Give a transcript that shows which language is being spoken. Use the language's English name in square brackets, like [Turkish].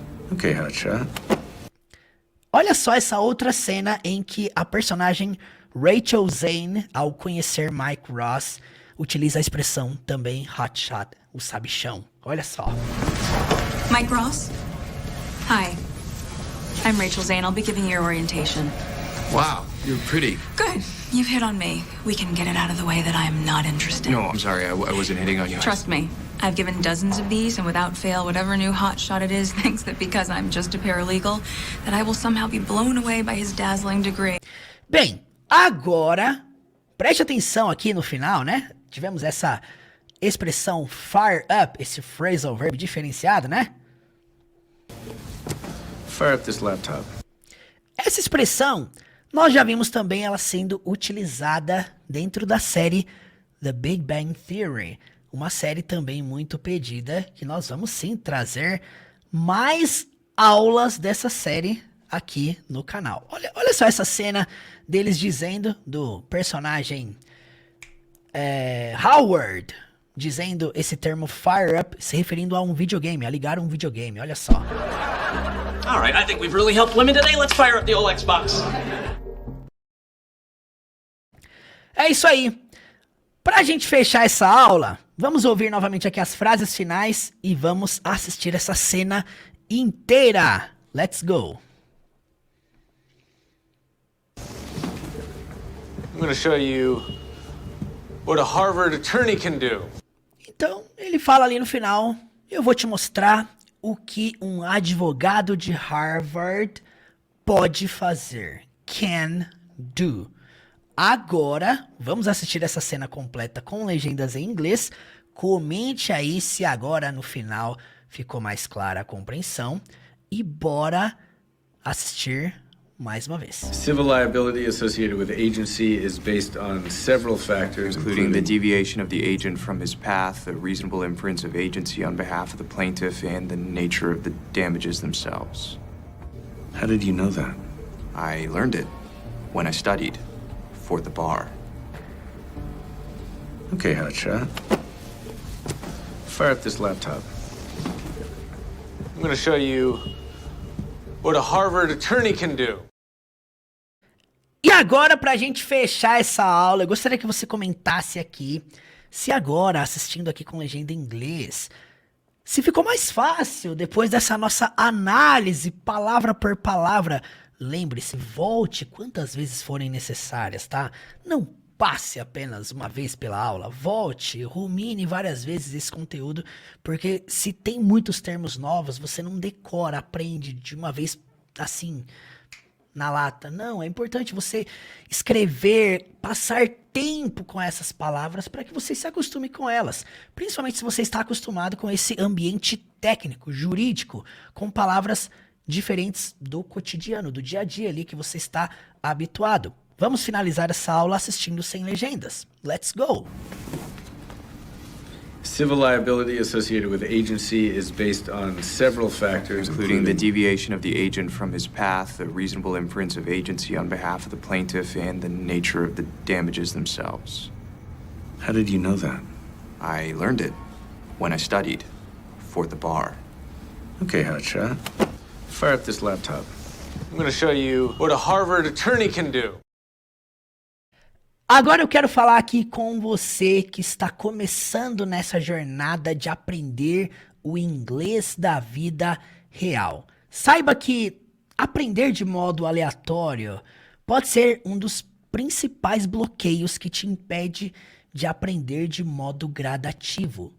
[English] Okay, hotshot. [Portuguese] Olha só essa outra cena em que a personagem Rachel Zane, ao conhecer Mike Ross, utiliza a expressão também hotshot, o sabichão. Olha só. [English] Mike Ross? Hi. I'm Rachel Zane. I'll be giving your orientation. Wow, you're pretty. Good. You've hit on me. We can get it out of the way that I am not interested. No, I'm sorry. I wasn't hitting on you. Trust me. I've given dozens of these, and without fail, whatever new hotshot it is thinks that because I'm just a paralegal, that I will somehow be blown away by his dazzling degree. [Portuguese] Bem, agora, preste atenção aqui no final, né? Tivemos essa expressão fire up, esse phrasal verb diferenciado, né? [English] Fire up this laptop. [Portuguese] Essa expressão, nós já vimos também ela sendo utilizada dentro da série The Big Bang Theory. Uma série também muito pedida, que nós vamos sim trazer mais aulas dessa série aqui no canal. Olha só essa cena deles dizendo, do personagem Howard, dizendo esse termo fire up, se referindo a um videogame, a ligar um videogame, olha só. [English] Alright, I think we've really helped women today. Let's fire up the old Xbox. [Portuguese] É isso aí. Pra gente fechar essa aula, vamos ouvir novamente aqui as frases finais e vamos assistir essa cena inteira. [English] Let's go. I'm going to show you what a Harvard attorney can do. [Portuguese] Então, ele fala ali no final, eu vou te mostrar o que um advogado de Harvard pode fazer. [English] Can do. [Portuguese] Agora, vamos assistir essa cena completa com legendas em inglês. Comente aí se agora no final ficou mais clara a compreensão. E bora assistir mais uma vez. [English] Civil liability associated with agency is based on several factors, Including the deviation of the agent from his path, the reasonable inference of agency on behalf of the plaintiff, and the nature of the damages themselves. How did you know that? I learned it when I studied for the bar. Okay, hotshot. Fire up this laptop. I'm going to show you what a Harvard attorney can do. [Portuguese] E agora, pra gente fechar essa aula, eu gostaria que você comentasse aqui se agora, assistindo aqui com legenda em inglês, se ficou mais fácil depois dessa nossa análise, palavra por palavra. Lembre-se, volte quantas vezes forem necessárias, tá? Não passe apenas uma vez pela aula, volte, rumine várias vezes esse conteúdo, porque se tem muitos termos novos, você não decora, aprende de uma vez assim, na lata. Não, é importante você escrever, passar tempo com essas palavras para que você se acostume com elas, principalmente se você está acostumado com esse ambiente técnico, jurídico, com palavras diferentes do cotidiano, do dia a dia ali que você está habituado. Vamos finalizar essa aula assistindo sem legendas. [English] Let's go! Civil liability associated with agency is based on several factors, including the deviation of the agent from his path, the reasonable inference of agency on behalf of the plaintiff, and the nature of the damages themselves. How did you know that? I learned it when I studied for the bar. Okay, hotshot. Fire up this laptop. I'm gonna show you what a Harvard attorney can do. [Portuguese] Agora eu quero falar aqui com você que está começando nessa jornada de aprender o inglês da vida real. Saiba que aprender de modo aleatório pode ser um dos principais bloqueios que te impede de aprender de modo gradativo.